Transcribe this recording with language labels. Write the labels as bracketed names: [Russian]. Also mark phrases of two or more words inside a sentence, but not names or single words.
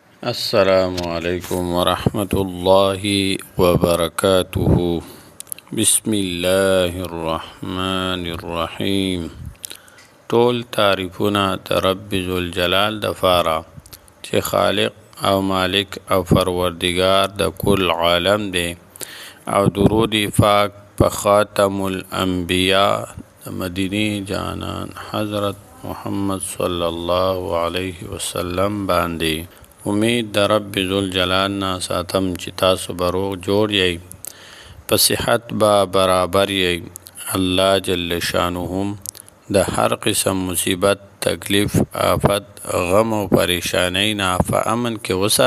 [Arabic] السلام علیکم ورحمۃ اللہ وبرکاتہ بسم اللہ الرحمن الرحیم [Pashto] ټول تعریفونه د رب ذوالجلال دپاره چې خالق او مالک او پروردگار د کل عالم دی او درود پاک په خاتم الانبیاء د مدینی جانان حضرت محمد [Arabic] صلی الله علیه وسلم [Pashto] باندې امید د رب ذوالجلال نه ساتم چې تاسو به روغ جوړ یئ په صحت به برابر یئ الله جل شانه د هر قسم مصیبت تکلیف آفت غم و پریشانی نه په امن کې